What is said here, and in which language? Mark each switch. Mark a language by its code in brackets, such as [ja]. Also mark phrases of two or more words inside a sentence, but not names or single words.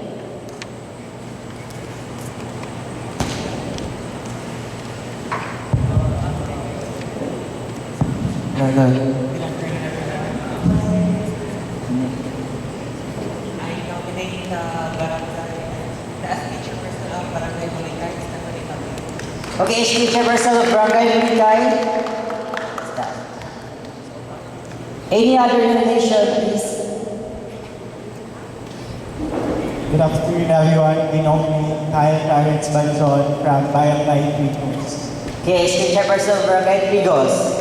[en] I nominate Barangay, the SK Chairperson of Barangay Barangay is NAPILI. Okay, SK Chairperson of Barangay Barangay. Any other nomination, please? Good afternoon, everyone. We nominate Kyle Clarence Banzon from Barangay Quintos. Okay, SK Chairperson of Barangay Trigos.